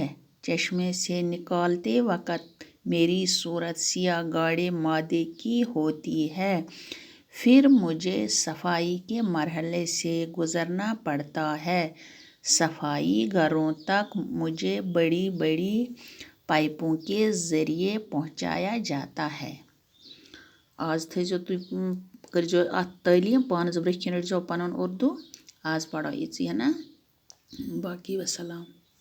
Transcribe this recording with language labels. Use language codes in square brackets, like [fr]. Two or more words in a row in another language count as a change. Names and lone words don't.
[ur] چشمے سے نکالتے وقت میری صورت سیاہ گاڑے مادے کی ہوتی ہے. پھر مجھے صفائی کے مرحلے سے گزرنا پڑتا ہے. صفائی گھروں تک مجھے بڑی بڑی پائپوں کے ذریعے پہنچایا جاتا ہے. [ks] آز تھٲیزیو تُہۍ کٔرزیو اتھ تعلیٖم پانس برٛونٛہہ کِنۍ رٔٹزیو پنُن اردو. آز پرو یِژی نا باقی وسلام.